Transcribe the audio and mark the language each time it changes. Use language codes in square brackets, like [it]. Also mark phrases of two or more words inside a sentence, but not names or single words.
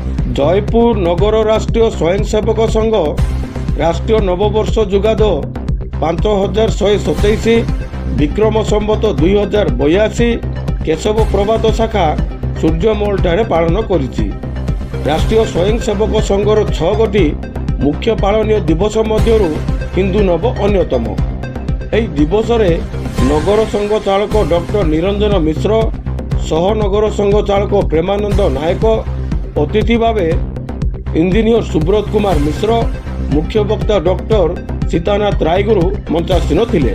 [or] ଜୟପୁର ନଗର ରାଷ୍ଟ୍ରୀୟ ସ୍ୱୟଂସେବକ ସଂଘ ରାଷ୍ଟ୍ରୀୟ ନବବର୍ଷ ଜୁଗାଦ 5127 ବିକ୍ରମ ସମ୍ବତ 2082 କେଶବ ପ୍ରଭାତ ଶାଖା ସୂର୍ଯ୍ୟମହଲ ଠାରେ ପାଳନ କରିଛି। ରାଷ୍ଟ୍ରୀୟ ସ୍ୱୟଂସେବକ ସଂଘର 6 ଗୋଟି ମୁଖ୍ୟ ପାଳନୀୟ ଦିବସ ମଧ୍ୟରୁ ହିନ୍ଦୁ ନବ ଅନ୍ୟତମ। ଏହି ଦିବସ ରେ ନଗର ସଂଘ ଚାଳକ ଡାକ୍ତର ନିରଞ୍ଜନ ମିଶ୍ର, ସହନଗର ସଂଘ ଚାଳକ ପ୍ରେମାନନ୍ଦ ନାୟକ, ଅତିଥି ଭାବେ ଇଞ୍ଜିନିୟର ସୁବ୍ରତ କୁମାର ମିଶ୍ର, ମୁଖ୍ୟ ବକ୍ତା ଡାକ୍ତର ସୀତାନାଥ ରାୟଗୁରୁ ମଞ୍ଚାସୀନ ଥିଲେ।